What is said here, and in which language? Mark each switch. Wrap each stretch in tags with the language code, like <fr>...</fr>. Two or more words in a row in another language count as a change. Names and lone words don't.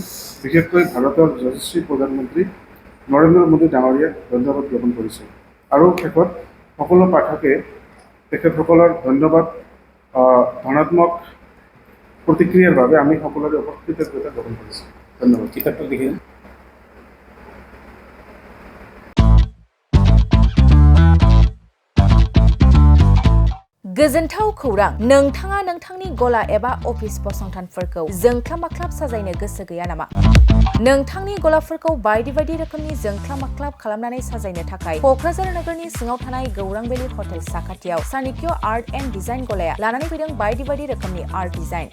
<as>বিশেষকৈ ভাৰতৰ যশস্বী প্ৰধানমন্ত্ৰী নৰেন্দ্ৰ মোদী ডাঙৰীয়াক ধন্যবাদ জ্ঞাপন কৰিছোঁ। আৰু শেষত সকলো পাঠকে তেখেতসকলৰ ধন্যবাদ ধনাত্মক প্ৰতিক্ৰিয়াৰ বাবে আমি সকলোৰে কৃতজ্ঞতা জ্ঞাপন কৰিছোঁ। ধন্যবাদ। কিতাপটো লিখিম।</as> <brx>गोजोनथाव खौरां, नोंथाङा नोंथांनि गला एबा अफिस फसंथानफोरखौ जोंख्लाब माख्लाब साजायनो गोसो गैया नामा? नोंथांनि गलाफोरखौ बायदि बायदि रोखोमनि जोंख्लाब माख्लाब खालामनानै साजायनो थाखाय क'क्राझार नोगोरनि सिङाव थानाय गौरांभेलि हटेल साखाथियाव चाणक्य आर्ट एन्ड डिजाइन गलाया लानानै फैदों बायदि बायदि रोखोमनि</brx> <en>art design.</en>